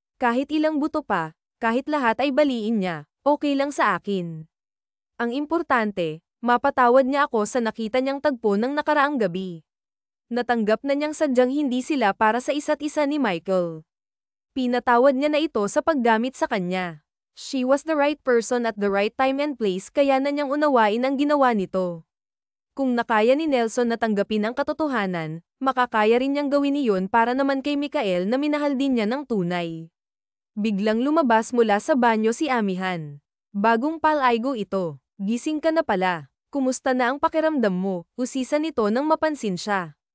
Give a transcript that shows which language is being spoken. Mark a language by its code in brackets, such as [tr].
[tl] Kahit ilang buto pa, kahit lahat ay baliin niya, okay lang sa akin. Ang importante, mapatawad niya ako sa nakita niyang tagpo ng nakaraang gabi. Natanggap na niyang sadyang hindi sila para sa isa't isa ni Michael. Pinatawad niya na ito sa paggamit sa kanya. [en] She was the right person at the right time and place [tl] kaya na niyang unawain ang ginawa nito. Kung nakaya ni Nelson na tanggapin ang katotohanan, makakaya rin niyang gawin iyon para naman kay Mikael na minahal din niya ng tunay. Biglang lumabas mula sa banyo si Amihan. Bagong palaygo ito. Gising ka na pala. Kumusta na ang pakiramdam mo? Usisa nito nang mapansin siya.